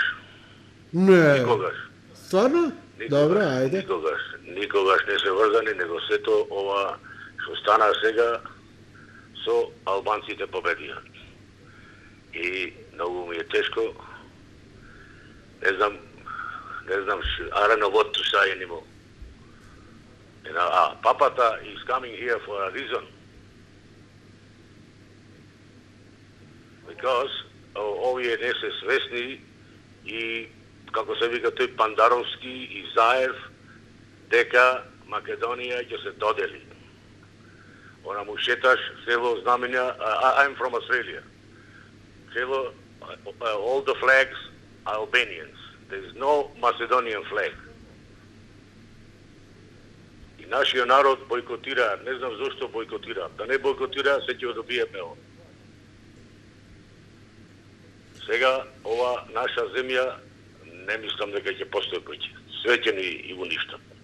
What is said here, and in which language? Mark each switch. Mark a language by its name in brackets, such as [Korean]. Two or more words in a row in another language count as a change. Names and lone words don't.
[Macedonian] Не. Никогаш. Стварно? Добре, ајде. Никогаш не се врзани, него сето ова што стана сега со албанците победија. И многу ми е тешко. Не знам, [English] I don't know what to say anymore. Папата is coming here for a reason. [Macedonian] Because овие не се свесни и, како се вика тој Пандаровски и Заев, дека Македонија ќе се додели. Она му шеташ село знаменја, [English] I'm from Australia. Село, all the flags Albanians. There is no Macedonian flag. [Macedonian] И нашиот народ бойкотира, не знам зошто бойкотира. Да не бойкотира, се ќе добиеме ово. Сега, ова наша земја, не мислам дека ќе постои повеќе. Све ќе ни уништа.